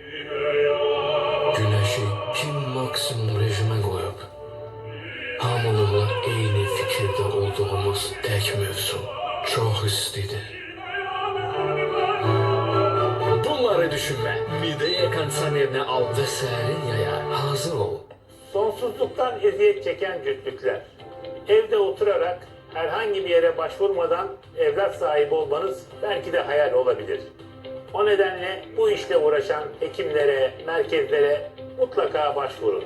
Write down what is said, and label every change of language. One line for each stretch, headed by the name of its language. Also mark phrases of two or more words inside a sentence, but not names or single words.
Azerbaijani: Güneşi kim maksimum rejimə qoyub? Hamılıqla eyni fikirdə olduğumuz tək mövzu çox istidir. Bunları düşünmə. Midəyə kondisionerinə al və sərin yaya hazır ol.
Turkish: Sonsuzluktan eziyet çeken cütlükler. Evde oturarak herhangi bir yere başvurmadan evlat sahibi olmanız belki de hayal olabilir. O nedenle bu işle uğraşan hekimlere, merkezlere mutlaka başvurun.